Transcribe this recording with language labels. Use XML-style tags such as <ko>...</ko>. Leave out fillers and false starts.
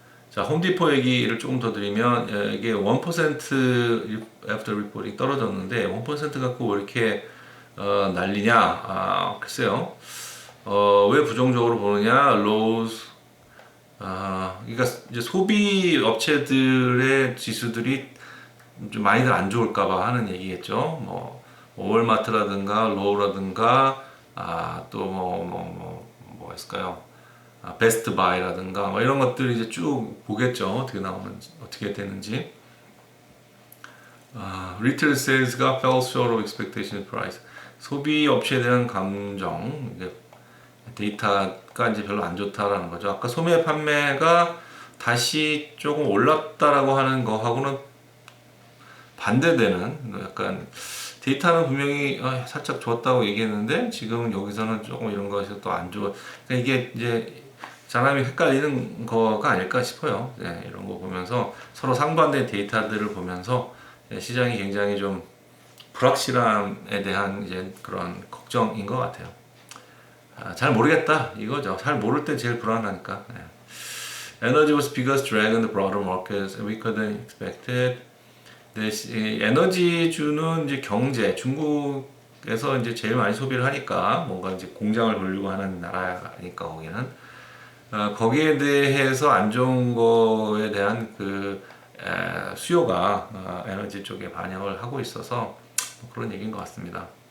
<ko>자 홈디포 얘기를 조금 더 드리면 이게 1%</ko> <en>after reporting</en> <ko>떨어졌는데 1% 갖고 왜 이렇게 난리냐 글쎄요 왜 부정적으로 보느냐 로우스 그러니까 이제 소비 업체들의 지수들이 좀 많이들 안 좋을까봐 하는 얘기겠죠. 뭐 월마트라든가 로우라든가 뭐 있을까요? 베스트 바이라든가 뭐 이런 것들 이제 쭉 보겠죠. 어떻게 나오는지 어떻게 되는지. 리테일 세일즈가</ko> <en>fell short of expectation price.</en> <ko>소비 업체에 대한 감정 이제 데이터가 이제 별로 안 좋다라는 거죠. 아까 소매 판매가 다시 조금 올랐다라고 하는 거하고는 반대되는 약간 데이터는 분명히 살짝 좋았다고 얘기했는데 지금 여기서는 조금 이런 것이 또 안 좋아. 그러니까 이게 이제 사람이 헷갈리는 거가 아닐까 싶어요. 네, 이런 거 보면서 서로 상반된 데이터들을 보면서 시장이 굉장히 좀 불확실함에 대한 이제 그런 걱정인 것 같아요. 잘 모르겠다 이거죠. 잘 모를 때 제일 불안하니까. 네.</ko> <en>Energy was biggest drag on the broader markets weaker than expected.</en> <ko>네, 에너지주는 이제 경제, 중국에서 이제 제일 많이 소비를 하니까 뭔가 이제 공장을 돌리고 하는 나라니까 거기는 거기에 대해서 안 좋은 거에 대한 그 수요가 에너지 쪽에 반영을 하고 있어서 그런 얘기인 것 같습니다.</ko>